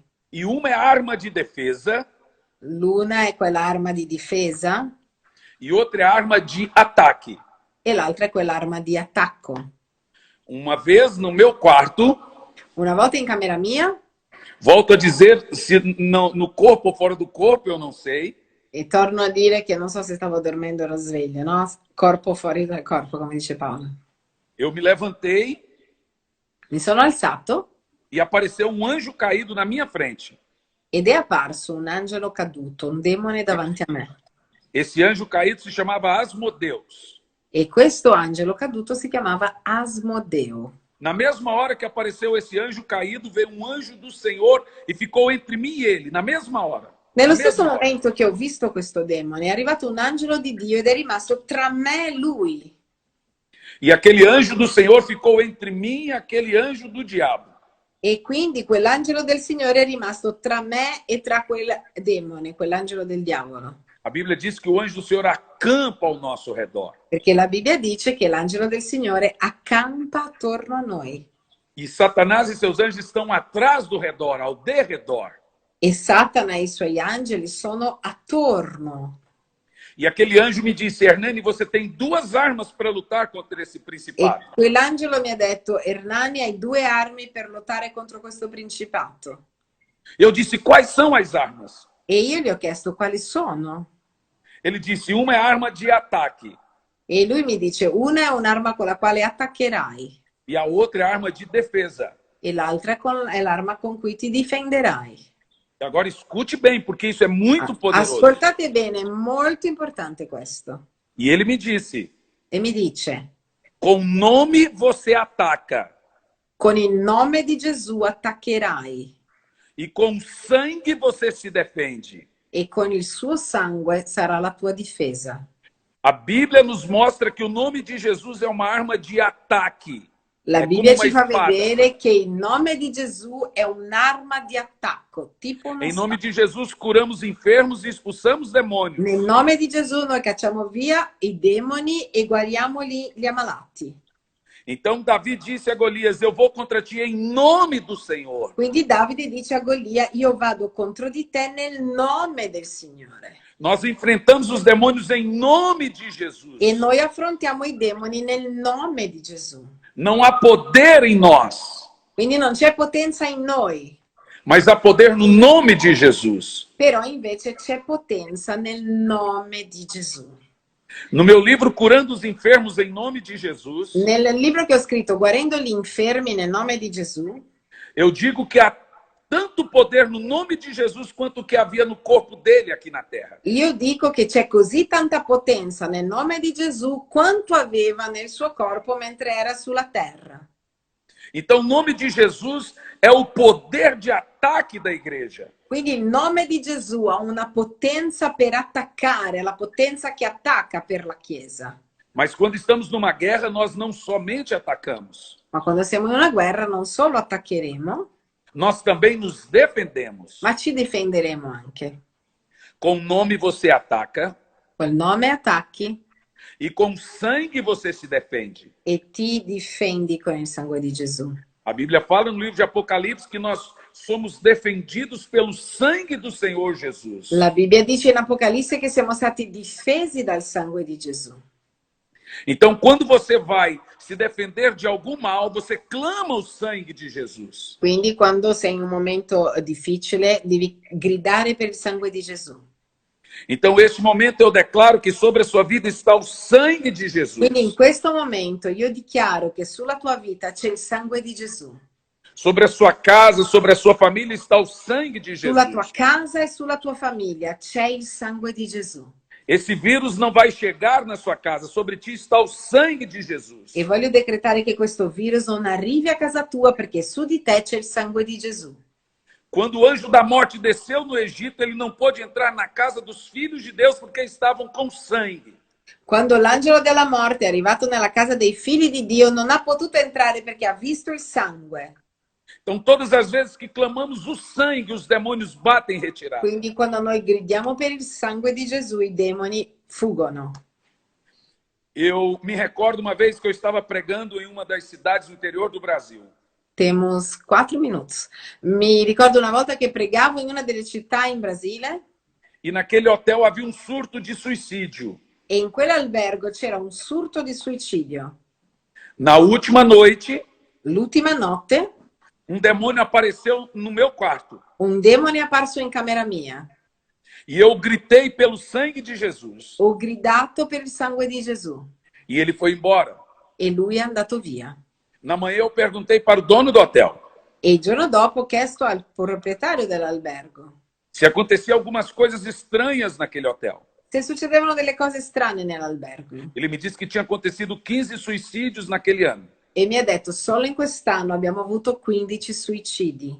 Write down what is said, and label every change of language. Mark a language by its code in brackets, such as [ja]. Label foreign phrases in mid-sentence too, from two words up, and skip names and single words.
[pt] E uma é a arma de defesa [it] L'una è quell'arma di difesa [pt] e outra é a arma de ataque. [it] e l'altra è quell'arma di attacco. [pt] Uma vez no meu quarto, [it] Una volta in camera mia [pt] Volto a dizer, se no corpo ou fora do corpo, eu não sei. [it] E torno a dire che non so se stavo dormendo o ero sveglio, no? Corpo fuori dal corpo, come dice Paolo. [pt] Eu me levantei [it] Mi sono alzato [pt] e apareceu um anjo caído na minha frente. [it] ed è apparso un angelo caduto, un demone davanti a me. [pt] Esse anjo caído se chamava Asmodeus. [it] E questo angelo caduto si chiamava Asmodeo. [pt] Na mesma hora que apareceu esse anjo caído, veio um anjo do Senhor e ficou entre mim e ele, na mesma hora. [it] Nello [pt] Na [it] stesso [pt] mesma hora. [it] momento che ho visto questo demone, è arrivato un angelo di Dio ed è rimasto tra me e lui. [pt] E aquele anjo do Senhor ficou entre mim e aquele anjo do diabo. [it] E quindi quell'angelo del Signore è rimasto tra me e tra quel demone, quell'angelo del diavolo. [pt] A Bíblia diz que o anjo do Senhor acampa ao nosso redor. [it] Perché la Bibbia dice che l'angelo del Signore accampa attorno a noi. [pt] E Satanás e seus anjos estão atrás do redor, ao derredor. [it] E Satana e i suoi angeli sono attorno. [pt] E aquele anjo me disse, Hernani, você tem duas armas para lutar contra esse [it] E [pt] principado. [it] quell'angelo mi ha detto, Hernani, hai due armi per lottare contro questo principato. [pt] Eu disse, quais são as armas? [it] E io gli ho chiesto quali sono. [pt] Ele disse, uma é arma de ataque [it] E lui mi dice, una è un'arma con la quale attaccherai [pt] e a outra é arma de defesa. [it] e l'altra è l'arma con cui ti difenderai. [pt] Agora escute bem, porque isso é muito poderoso. [it] Ascoltate bene, è molto importante questo. [pt] E ele me disse, [it] E mi dice, [pt] com nome você ataca [it] con il nome di Gesù attaccherai [pt] e com sangue você se defende. [it] e con il suo sangue sarà la tua difesa. [pt] A Bíblia nos mostra que o nome de Jesus é uma arma de ataque. [it] La [pt] É [it] Bibbia [pt] como uma [it] ci fa [pt] espada. [it] vedere che il nome di Gesù è un'arma di attacco, tipo una [pt] Em nome [it] spada. [pt] de Jesus curamos enfermos e expulsamos demônios. [it] Nel nome di Gesù noi cacciamo via i demoni e guariamo gli ammalati. [pt] Então Davi disse a Golias, eu vou contra ti em nome do Senhor. [it] Quindi Davide dice a Golia, io vado contro di te nel nome del Signore. [pt] Nós enfrentamos os demônios em nome de Jesus. [it] E noi affrontiamo i demoni nel nome di Gesù. [pt] Não há poder em nós, [it] Quindi non c'è potenza in noi, [pt] mas há poder no nome de Jesus. [it] però invece c'è potenza nel nome di Gesù. [pt] No meu livro Curando os Enfermos em Nome de Jesus, [it] Nel libro che ho scritto Guarendo gli infermi nel nome di Gesù, [pt] eu digo que há tanto poder no nome de Jesus quanto o que havia no corpo dele aqui na terra. [it] io dico che c'è così tanta potenza nel nome di Gesù quanto aveva nel suo corpo mentre era sulla terra. [pt] Então, o nome de Jesus é o poder de ataque da igreja. [it] Quindi il nome di Gesù ha una potenza per attaccare, la potenza che attacca per la Chiesa. [pt] Mas quando estamos numa guerra, nós não somente atacamos, [it] Ma quando siamo in una guerra non solo attaccheremo, [pt] nós também nos defendemos. [it] ma ci difenderemo anche. [pt] Com o nome você ataca [it] Col nome attacchi [pt] e com sangue você se defende. [it] e ti difendi con il sangue di Gesù. [pt] A Bíblia fala no livro de Apocalipse que nós somos defendidos pelo sangue do Senhor Jesus. [it] La Bibbia dice in Apocalisse che siamo stati difesi dal sangue di Gesù. [pt] Então, quando você vai se defender de algum mal, você clama o sangue de Jesus. [it] Quindi quando sei in un momento difficile devi gridare per il sangue di Gesù. [pt] Então, neste momento, eu declaro que sobre a sua vida está o sangue de Jesus. [it] Quindi in questo momento io dichiaro che sulla tua vita c'è il sangue di Gesù. [pt] Sobre a sua casa, sobre a sua família está o sangue de Jesus. [it] Sulla tua casa e sulla tua famiglia c'è il sangue di Gesù. [pt] Esse vírus não vai chegar na sua casa, sobre ti está o sangue de Jesus. [it] E voglio decretare che questo virus non arrivi a casa tua perché su di te c'è il sangue di Gesù. [pt] Quando o anjo da morte desceu no Egito, ele não pôde entrar na casa dos filhos de Deus porque estavam com sangue. [it] Quando l'angelo della morte è arrivato nella casa dei figli di Dio non ha potuto entrare perché ha visto il sangue. [pt] Então, todas as vezes que clamamos o sangue, os demônios batem em retirada. [it] Quindi quando noi gridiamo per il sangue di Gesù i demoni fuggono. [pt] Eu me recordo uma vez que eu estava pregando em uma das cidades do interior do Brasil. Temos 4 minutos. [it] Mi ricordo una volta che pregavo in una delle città in Brasile [pt] E naquele hotel havia um surto de suicídio. [it] e in quell'albergo c'era un surto di suicidio. [pt] Na última noite, [it] L'ultima notte [pt] um demônio apareceu no meu quarto. [it] Un demone è apparso in camera mia. [pt] E eu gritei pelo sangue de Jesus. [it] Ho gridato per il sangue di Gesù. [pt] E ele foi embora. [it] E lui è andato via. [pt] Na manhã eu perguntei para o dono do hotel [it] E il giorno dopo ho chiesto al proprietario dell'albergo [pt] se acontecia algumas coisas estranhas naquele hotel. [it] se succedevano delle cose strane nell'albergo. [pt] Ele me disse que tinha acontecido 15 suicídios naquele ano. [it] E mi ha detto, solo in quest'anno abbiamo avuto 15 suicidi.